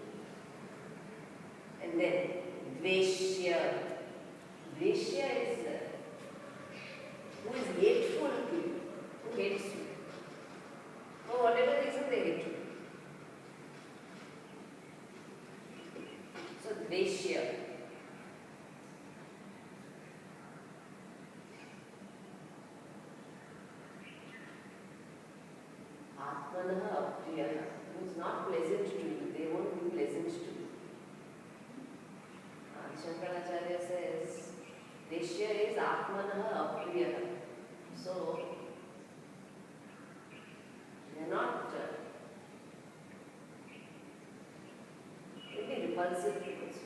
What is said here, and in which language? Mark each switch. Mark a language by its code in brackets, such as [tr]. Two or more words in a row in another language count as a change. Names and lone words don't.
[en] And then Dveshya. Dveshya is who is hateful to you, who hates you. For whatever reason they hate you. So Dveshya. [sa] Atmanaha apriyaha. [en] Who is not pleasant to you, they won't be pleasant to you. Shankaracharya says, Dveshya is [sa] Atmanaha apriyaha. [en] So, they are not maybe repulsive people.